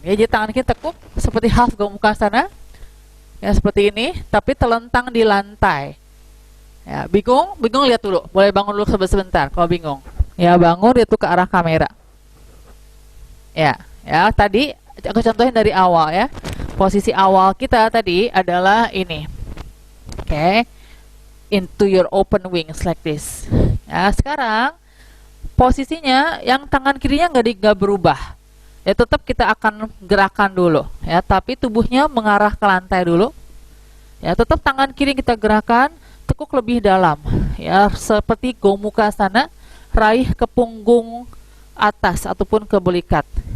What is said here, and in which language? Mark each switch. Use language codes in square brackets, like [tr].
[id] Ya, jadi tangan kiri tekuk seperti half Gomukasana. Ya, seperti ini, tapi telentang di lantai. Ya, bingung lihat dulu. Boleh bangun dulu sebentar kalau bingung. Ya, bangun itu ke arah kamera. Ya, tadi aku contohin dari awal ya. Posisi awal kita tadi adalah ini. Oke. [en] Into your open wings like this. [id] Ya, sekarang posisinya yang tangan kirinya nggak berubah. Ya, tetap kita akan gerakan dulu ya, tapi tubuhnya mengarah ke lantai dulu. Ya, tetap tangan kiri yang kita gerakan, tekuk lebih dalam. Ya, seperti Gomukhasana, raih ke punggung atas ataupun ke belikat.